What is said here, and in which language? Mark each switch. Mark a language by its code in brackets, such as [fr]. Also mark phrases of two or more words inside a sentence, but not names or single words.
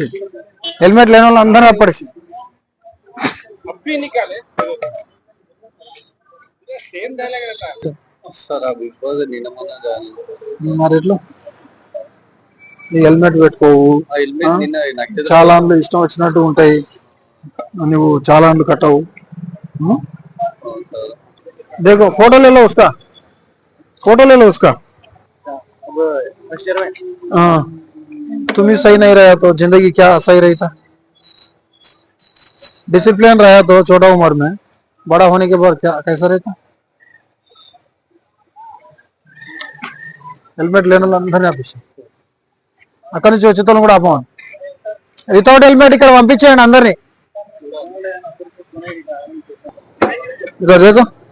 [te] హెల్మెట్ లేని వాళ్ళు అందరూ ఆపడేసి. మరి ఎట్లా? నీ హెల్మెట్ పెట్టుకోవు, చాలా ఇష్టం వచ్చినట్టు ఉంటాయి, నువ్వు చాలా కట్టవు. [hi] देखो फोटो ले लो उसका, फोटो ले लो उसका. हाँ तुम ही सही नहीं रहा तो जिंदगी क्या सही रही था. डिसिप्लिन रहा तो छोटा उम्र में, बड़ा होने के बाद क्या कैसा रहता. [te] హెల్మెట్ లేని వాళ్ళు అందరినీ ఆపేసాం. అక్కడి నుంచి వచ్చేతోళ్ళని కూడా ఆపమని. [en] without helmet [te] ఇక్కడ పంపించేయండి అందరినీ. [hi] इधर देखो.